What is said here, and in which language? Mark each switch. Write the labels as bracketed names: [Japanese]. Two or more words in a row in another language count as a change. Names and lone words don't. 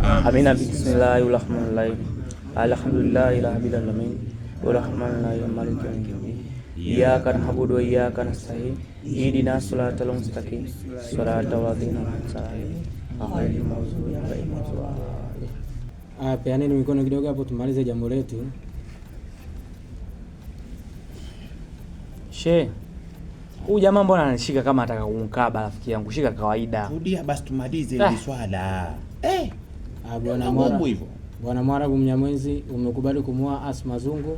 [Swahili] Amina. [Arabic] بسم الله الرحمن الرحيم الحمد لله رب العالمين. الرحمن الرحيم مالك يوم الدين إياك نعبد وإياك نستعين. اهدنا الصراط المستقيم صراط الذين أنعمت عليهم غير المغضوب عليهم ولا الضالين. [Swahili] Peaneni mikono kidogo hapo tumalize jambo letu. She, huyu jamaa mbona anashika kama ataka kumkaba rafiki yangu? Shika kawaida. Rudia basi tumalize hili swala. Bwana Mwarabu Mnyamwezi, umekubali kumuoa Asma Zungu?